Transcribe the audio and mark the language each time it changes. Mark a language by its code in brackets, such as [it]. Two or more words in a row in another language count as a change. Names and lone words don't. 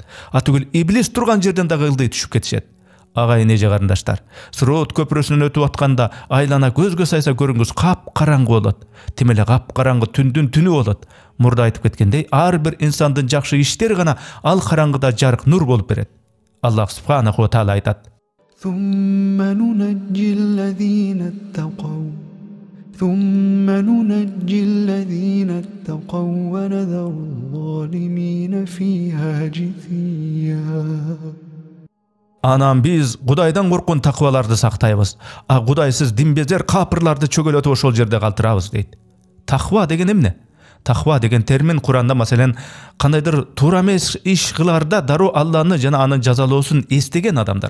[ky] Атүгүл иблис турган жерден дагы ылдый түшүп кетишет. Агайын эже карындаштар, Сырот көпүрөсүнөн өтүп атканда айлана көзгө сайса көрүнгүс кап-караңгы болот. Тим эле кап-караңгы түндүн түнү болот. Мурда айтып кеткендей, ар бир инсандын жакшы иштери гана ал караңгыда жарык нур болуп берет. Аллах [ar] سبحانه وتعالى [ky] айтат. [ar] ثم ننجي الذين اتقوا ونذر الظالمين فيها جثيا. [ky] Анан биз Кудайдан корккон такыбаларды сактайбыз. А Кудайсыз динбезер капырларды чөгөлөтүп ошол жерде калтырабыз дейт. Таква деген эмне? Таква деген термин Куранда маселен кандайдыр туура эмес иш кыларда дароо Алланы жана анын жазалоосун эстеген адамдар.